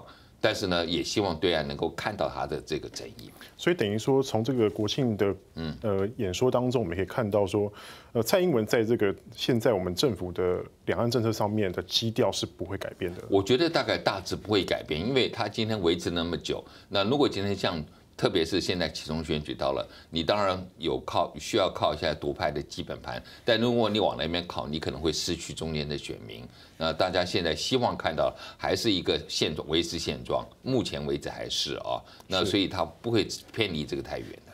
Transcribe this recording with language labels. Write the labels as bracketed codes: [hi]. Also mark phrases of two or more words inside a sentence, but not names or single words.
[zh] 但是呢，也希望對岸能夠看到他的這個誠意。所以等於說，從這個國慶的演說當中，我們可以看到說，蔡英文在這個現在我們政府的兩岸政策上面的基調是不會改變的。我覺得大概大致不會改變，因為他今天維持那麼久，那如果今天像特别是现在期中选举到了，你当然需要靠一下独派的基本盘，但如果你往那边靠，你可能会失去中间的选民。那大家现在希望看到还是一个现状，维持现状，目前为止还是啊，那所以它不会偏离这个太远的。